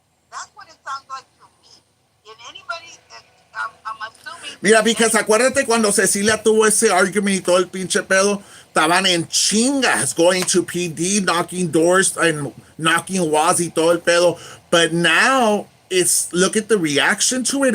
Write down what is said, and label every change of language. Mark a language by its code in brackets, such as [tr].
[en] That's what it sounds like to me. And anybody, I'm assuming. [es] Mira, [en] because [es] acuérdate cuando Cecilia tuvo ese argument y todo el pinche pedo, estaban en chingas [en] going to PD, knocking doors and knocking walls [es] y todo el pedo. [en] But now, look at the reaction to it.